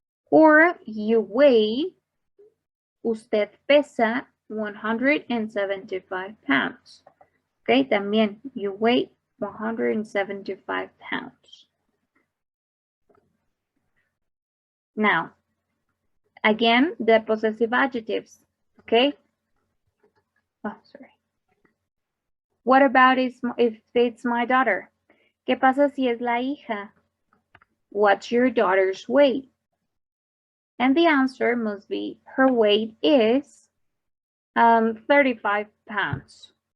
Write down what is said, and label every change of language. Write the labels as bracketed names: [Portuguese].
[English] Or you weigh, [Spanish] usted pesa [English] 175 pounds. ¿Ok? También, you weigh 175 pounds. Now, again, the possessive adjectives, okay? Oh, sorry. What about if it's my daughter? [Spanish] ¿Qué pasa si es la hija? [English] What's your daughter's weight? And the answer must be her weight is 35 pounds.